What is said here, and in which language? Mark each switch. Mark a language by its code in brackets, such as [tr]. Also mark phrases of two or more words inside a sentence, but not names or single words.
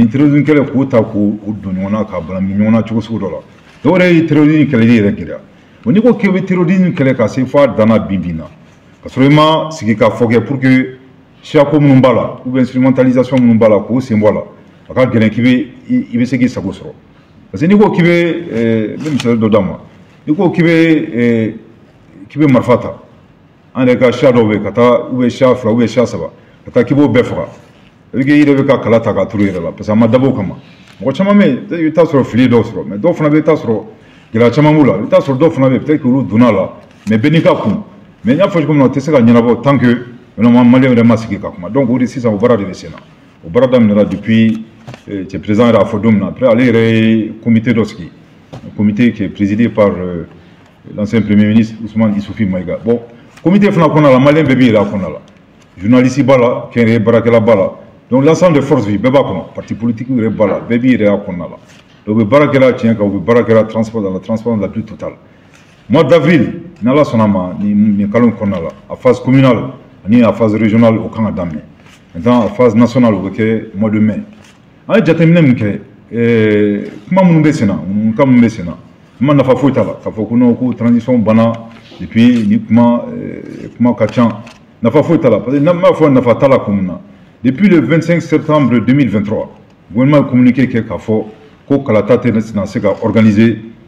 [bm] terrorisme kɛlɛ k'o ta k'o don ɲɔgɔn na k'a balami ɲɔgɔn na cogo sugu dɔ la dɔw yɛrɛ ye terrorisme kɛlɛli yɛrɛ gɛlɛya bon n'i ko k'i bɛ terrorisme kɛlɛ ka se f'a danna bi na ka sɔrɔ i ma sigi ka fɔ kɛ [fr] pour que [bm] siyako minnu b'a la [fr] ou bien instrumentalisation [bm] minnu b'a la k'o sen bɔ a la a ka gɛlɛn k'i bɛ se k'i sago sɔrɔ [fr] parce que [bm] n'i ko k'i bɛ n bɛ misali dɔ d'a ma n'i ko k'i bɛ marifa ta an yɛrɛ ka siya dɔw bɛ yen ka taa [fr] ou bien [bm] siya 2 [fr] ou bien [bm] siya 3 ka taa k'i b'o bɛɛ faga i yɛrɛ bɛ ka kala ta k'a turu i yɛrɛ la [fr] parce que [bm] a ma dabɔ o kama mɔgɔ caman bɛ yen i bɛ taa sɔrɔ fili dɔw sɔrɔ mais dɔw fana bɛ taa sɔrɔ gɛlɛya caman b'u la i bɛ taa sɔrɔ dɔw fana bɛ yen peut-être que olu donna a la mais bɛɛ n'i ka kun mais n y'a fɔ cogo min na o tɛ se ka ɲɛnabɔ [fr] tant que vraiment [bm] maliyɛnw yɛrɛ ma sigi ka kuma donc o de sisan o baara de bɛ sen na o baara daminɛra depuis cɛ président yɛrɛ a fɔ don min na après ale yɛrɛ ye comité dɔ sigi [fr] comité qui est présidé par l'ancien premier ministre Ousmane Issoufi Maïga [bm] bon comité fana kɔnɔna la maliyɛn bɛɛ b'i yɛrɛ a kɔnɔna la journaliste b'a la kɛnyɛrɛye baarakɛla b'a la [fr] donc l'ensemble des forces vives [bm] bɛɛ b'a kɔnɔ [fr] parti politique [bm] yɛrɛ b'a la bɛɛ b'i yɛrɛ a kɔnɔna la donc u bɛ baara kɛla tiɲɛ kan u bɛ baara kɛla [fr] dans la transparence la plus totale mois d'avril [bm] ni ala sɔnna ma nin kalo in kɔnɔna la a [fr] phase communale [bm] ani a [fr] phase régionale [bm] o kan ka daminɛ [fr] maintenant a phase nationale [bm] o bɛ kɛ [fr] mois de mai [bm] an ye jateminɛ min kɛ kuma minnu bɛ sen na kan minnu bɛ sen na kuma nafa foyi t'a la k'a fɔ ko non ko transition banna [fr] et puis [bm] ni kuma ka ca nafa foyi t'a la parce que n'a m'a fɔ nafa t'a la kun min na [fr] depuis le 25 septembre 2023 gouvernement [bm] ye communiqué kɛ k'a fɔ ko kalata tɛna se ka organiser